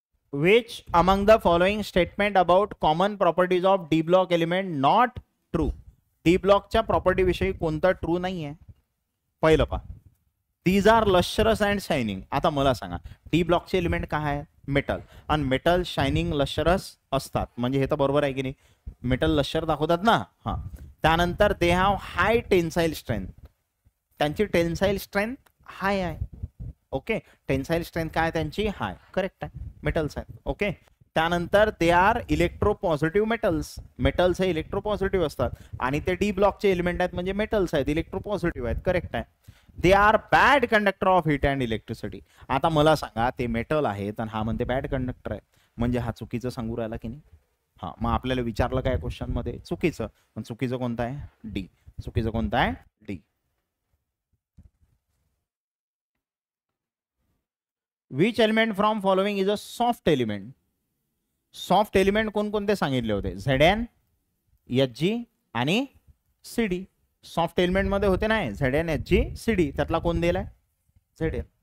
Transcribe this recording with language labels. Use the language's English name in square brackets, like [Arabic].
[English] Which among the following statement about common properties of D block element not true. [Marathi] D block च्या property विषयी कोणतं true नाही आहे. पहिलं पहा [English] these are lustrous and shining. [Marathi] आता मला सांगा डी ब्लॉकचे एलिमेंट काय आहे मेटल आणि मेटल शायनिंग लश्चरस असतात म्हणजे हे तर बरोबर आहे की नाही. मेटल लश्चर दाखवतात ना. हा. त्यानंतर [English] They have high tensile strength. [Marathi] त्यांची टेन्साईल स्ट्रेंथ हाय आहे. ओके. टेन्साईल स्ट्रेंथ काय त्यांची हाय. करेक्ट आहे. मेटल्स आहेत. ओके. त्यानंतर [English] they are electropositive metals [Marathi] हे इलेक्ट्रोपॉझिटिव्ह असतात आणि ते डी ब्लॉकचे एलिमेंट आहेत म्हणजे मेटल्स आहेत इलेक्ट्रोपॉझिटिव्ह आहेत. करेक्ट आहे. [English] They are bad conductor of heat and electricity. [Marathi] आता मला सांगा ते मेटल आहेत आणि हा म्हणते बॅड कंडक्टर आहे म्हणजे हा चुकीचं सांगू राहिला की नाही. हा. मग आपल्याला विचारलं काय क्वेश्चन मध्ये चुकीचं. पण चुकीचं कोणतं आहे डी. चुकीचं कोणतं आहे D. [English] Which element from following is a soft element. [Marathi] Soft element कोणकोणते सांगितले होते Zn Hg आणि Cd. सॉफ्ट एलिमेंट मध्ये होते ना Zn Hg Cd. त्यातला कोण दिलाय Zn.